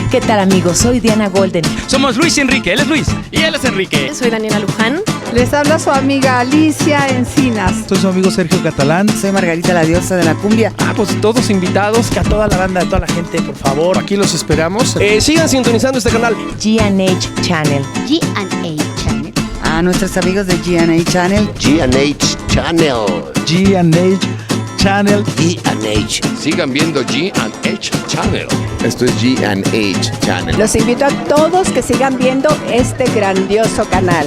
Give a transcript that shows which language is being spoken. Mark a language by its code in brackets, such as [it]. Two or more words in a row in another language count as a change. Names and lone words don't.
[es] ¿Qué tal, amigos? Soy Diana Golden. Somos Luis y Enrique, él es Luis y él es Enrique. Soy Daniela Luján. Les habla su amiga Alicia Encinas. Soy su amigo Sergio Catalán. Soy Margarita, la diosa de la cumbia. Pues todos invitados, que a toda la banda, a toda la gente, por favor. Aquí los esperamos. Sigan sintonizando este canal. GNH Channel. G&A Channel. A nuestros amigos de G&A Channel. G&H Channel. GNH Channel. G&H. Sigan viendo G&H Channel. Esto es G&H Channel. Los invito a todos que sigan viendo este grandioso canal.